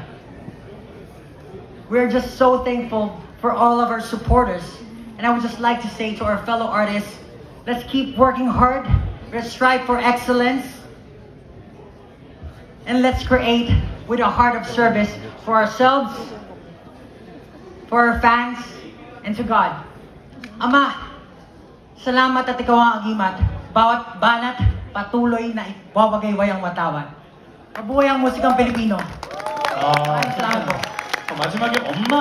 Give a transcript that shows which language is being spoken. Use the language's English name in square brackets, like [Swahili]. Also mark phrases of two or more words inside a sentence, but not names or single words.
[English] We're just so thankful for all of our supporters, and I would just like to say to our fellow artists, let's keep working hard, let's strive for excellence, and let's create with a heart of service for ourselves, for our fans, and to God. [Filipino] Ama, salamat at ikaw ang agimat. Bawat banat, patuloy na ibabagay ang watawat. Mabuhay ang musikang Pilipino. Salamat po. [Korean] 마지막에 엄마